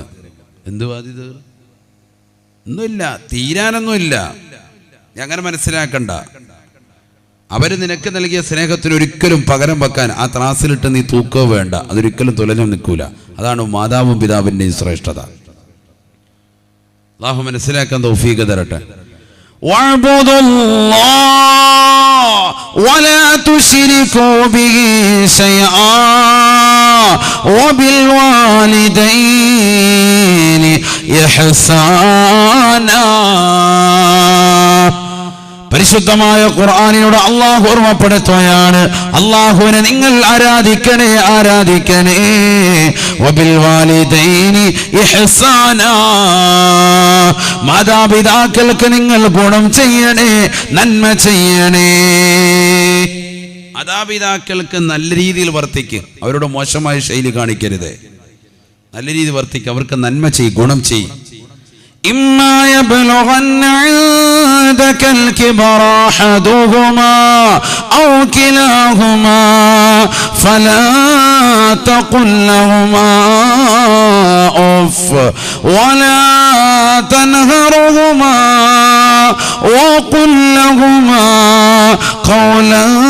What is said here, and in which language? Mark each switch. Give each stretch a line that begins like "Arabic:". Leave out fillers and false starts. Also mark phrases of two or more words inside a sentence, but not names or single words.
Malayalam: എന്ത് ബാധ്യത? ഒന്നുമില്ല, തീരാനൊന്നുമില്ല. നീ അങ്ങനെ മനസ്സിലാക്കണ്ട. അവര് നിനക്ക് നൽകിയ സ്നേഹത്തിന് ഒരിക്കലും പകരം വെക്കാൻ ആ ത്രാസിലിട്ട് നീ തൂക്കോ വേണ്ട, അതൊരിക്കലും തുലഞ്ഞു നിൽക്കൂല. അതാണ് മാതാവും പിതാവിൻ്റെയും ശ്രേഷ്ഠത. അല്ലാഹു മനസ്സിലാക്കാൻ തൗഫീഖ് തരട്ടെ.
Arabic: ولا تشركوا به شيئا وبالوالدين إحسانا.
Malayalam: പരിശുദ്ധമായ ഖുർആനിനോട് അല്ലാഹു ഓർമ്മപ്പെടുത്തുകയാണ്, അല്ലാഹുവിനെ നിങ്ങൾ ആരാധിക്കണേ.
Arabic: وبالوالدين إحسانا,
Malayalam: മാതാപിതാക്കൾക്ക് നിങ്ങൾ ഗുണം ചെയ്യണേ, നന്മ ചെയ്യണേ. മാതാപിതാക്കൾക്ക് നല്ല രീതിയിൽ വർത്തിക്ക്, അവരോട് മോശമായ ശൈലി കാണിക്കരുത്. നല്ല രീതിയിൽ വർത്തിക്ക്, അവർക്ക് നന്മ ചെയ്യ്, ഗുണം ചെയ്യ്.
Arabic: إما يبلغن عندك الكبر أحدهما أو كلاهما فلا تقل لهما أف ولا تنهرهما وقل لهما قولا